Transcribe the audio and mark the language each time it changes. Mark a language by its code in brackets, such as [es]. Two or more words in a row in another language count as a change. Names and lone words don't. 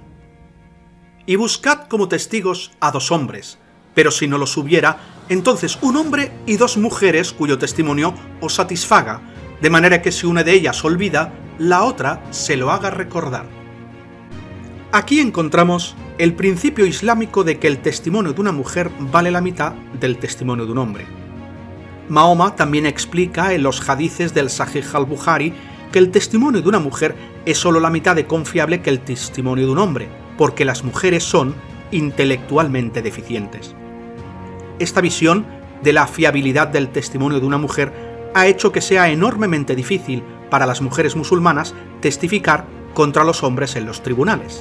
[es] Y buscad como testigos a 2 hombres, pero si no los hubiera, entonces un hombre y 2 mujeres cuyo testimonio os satisfaga, de manera que si una de ellas olvida, la otra se lo haga recordar. Aquí encontramos el principio islámico de que el testimonio de una mujer vale la mitad del testimonio de un hombre. Mahoma también explica en los hadices del Sahih al-Bukhari que el testimonio de una mujer es solo la mitad de confiable que el testimonio de un hombre, porque las mujeres son intelectualmente deficientes. Esta visión de la fiabilidad del testimonio de una mujer ha hecho que sea enormemente difícil para las mujeres musulmanas testificar contra los hombres en los tribunales.